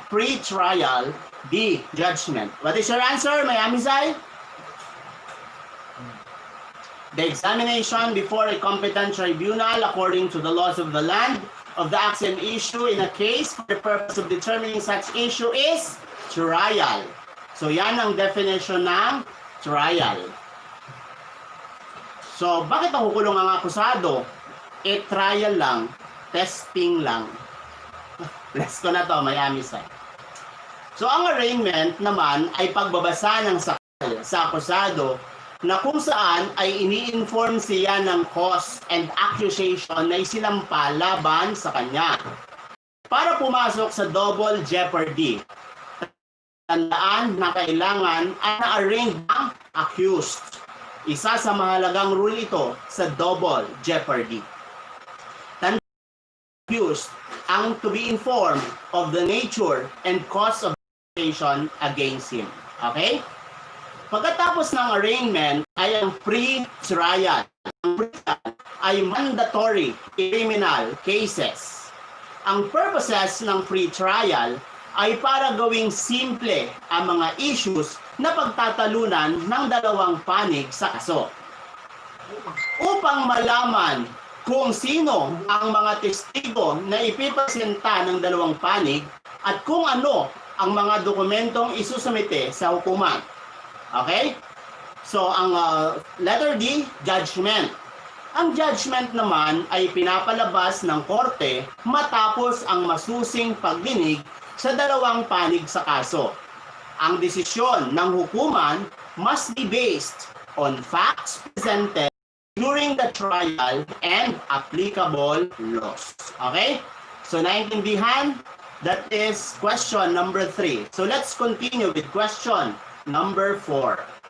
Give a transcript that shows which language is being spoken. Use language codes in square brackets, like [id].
[en] Pre-trial. D. Judgment. What is your answer, Miami Side? The examination before a competent tribunal according to the laws of the land of the acts in issue in a case for the purpose of determining such issue is trial. [tl] So yan ang definition ng trial. So bakit nakukulong ang akusado? Trial lang, testing lang. Let's go na to, Miami Side. So ang arraignment naman ay pagbabasa ng sakal sa akusado na kung saan ay ini-inform siya ng cause and accusation na isinampa laban sa kanya para pumasok sa double jeopardy. Tandaan na kailangan ay na-arraign ang accused. Isa sa mahalagang rule ito sa double jeopardy. [en] Tandaan accused ang to be informed of the nature and cause of accusation against him. Okay? [tl] Pagkatapos ng arraignment ay ang pre-trial. Ang pre-trial ay mandatory criminal cases. Ang purposes ng pre-trial ay para gawing simple ang mga issues na pagtatalunan ng dalawang panig sa kaso. Upang malaman kung sino ang mga testigo na ipipresenta ng dalawang panig at kung ano ang mga dokumentong isusumite sa hukuman. Okay? So, ang letter D, judgment. Ang judgment naman ay pinapalabas ng korte matapos ang masusing pagdinig sa dalawang panig sa kaso. Ang desisyon ng hukuman [en] must be based on facts presented during the trial and applicable laws. Okay? So, [tl] naintindihan? [en] That is question number 3. So, let's continue with question number 4.